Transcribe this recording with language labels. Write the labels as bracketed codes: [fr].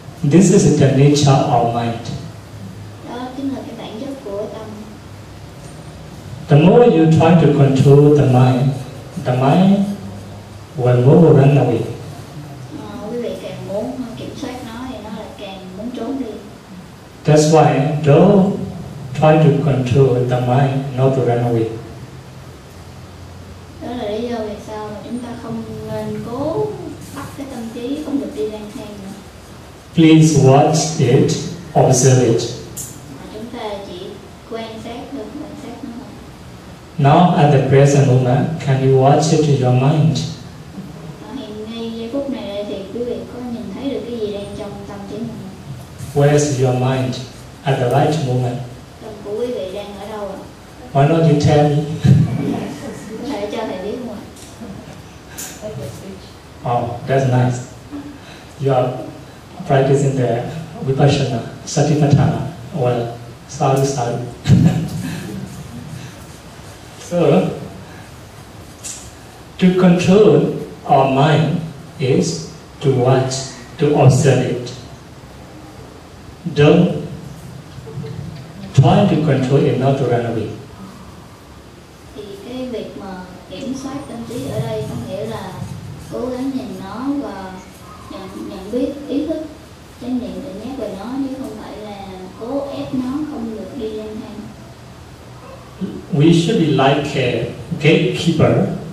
[en] This is the nature of mind. [vi] Đó chính là cái bản chất của tâm. [en] The more you try to control the mind will more run away. [vi] Quý vị càng muốn kiểm soát nó thì nó lại càng muốn trốn đi. [en] That's why don't try to control the mind not to run away. [vi] Đó là lý do vì sao mà chúng ta không nên cố bắt cái tâm trí không được đi lang thang nữa. [en] Please watch it, observe it. [vi] Mà chúng ta chỉ quan sát nó thôi. [en] Now at the present moment, can you watch it in your mind? [vi] Hiện ngay giây phút này đây thì quý vị có nhìn thấy được cái gì đang trong tâm trí mình? [en] Where's your mind at the right moment? [vi] Tâm của quý vị đang ở đâu ạ? [en] Why not you tell me? [vi] Có thể cho thầy biết không ạ? [en] Oh, that's nice. You are practicing the Vipassana, Satipatthana. Well, sadhu. So, to control our mind is to watch, to observe it. Don't try to control it, not to run away. [vi] Thì cái việc mà kiểm soát tâm trí ở đây có nghĩa là cố gắng nhìn nó và nhận biết ý thức, chánh niệm tự nhắc về nó, chứ không phải là cố ép nó không được đi lang thang. [en] We should be like a gatekeeper.